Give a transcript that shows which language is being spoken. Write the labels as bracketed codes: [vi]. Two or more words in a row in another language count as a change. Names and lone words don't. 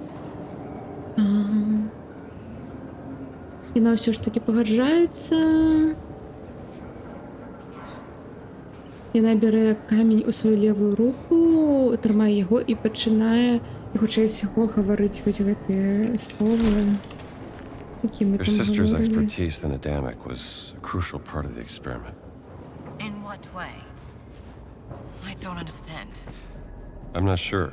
[be] Яна ўсё ж такі пагаджаецца. Яна бярэ камень у сваю левую руку, трымае яго і пачынае, хутчэй усяго, гаварыць вось гэтыя словы, які мы [en] Your [be] там [en] sister's [ru] говорили. [en] expertise in Adamic was a crucial part of the experiment. In what way? I don't understand. I'm not sure.